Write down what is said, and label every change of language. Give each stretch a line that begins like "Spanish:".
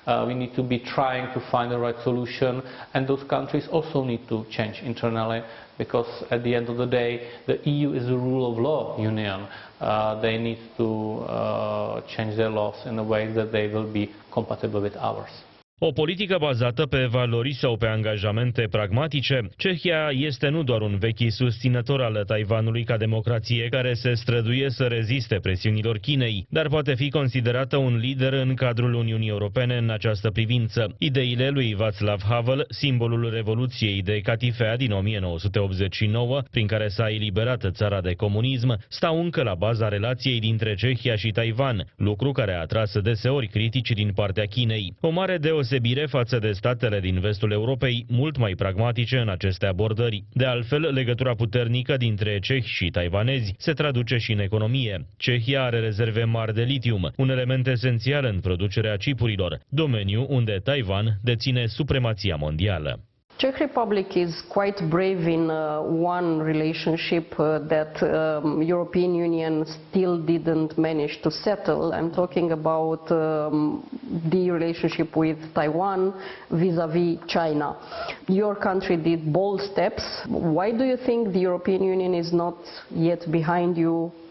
English: We need to be trying to find the right solution, and those countries also need to change internally, because at the end of the day, the EU is a rule of law union. They need to change their laws in a way that they will be compatible with ours.
Romanian: O politică bazată pe valori sau pe angajamente pragmatice, Cehia este nu doar un vechi susținător al Taiwanului ca democrație care se străduie să reziste presiunilor Chinei, dar poate fi considerată un lider în cadrul Uniunii Europene în această privință. Ideile lui Václav Havel, simbolul Revoluției de catifea din 1989, prin care s-a eliberat țara de comunism, stau încă la baza relației dintre Cehia și Taiwan, lucru care a atras deseori critici din partea Chinei. O mare deosebire față de statele din vestul Europei, mult mai pragmatice în aceste abordări. De altfel, legătura puternică dintre cehi și taiwanezi se traduce și în economie. Cehia are rezerve mari de litium, un element esențial în producerea chipurilor, domeniu unde Taiwan deține supremația mondială.
English: Czech Republic is quite brave in one relationship that European Union still didn't manage to settle. I'm talking about the relationship with Taiwan vis-à-vis China. Your country did bold steps. Why do you think the European Union is not yet behind you?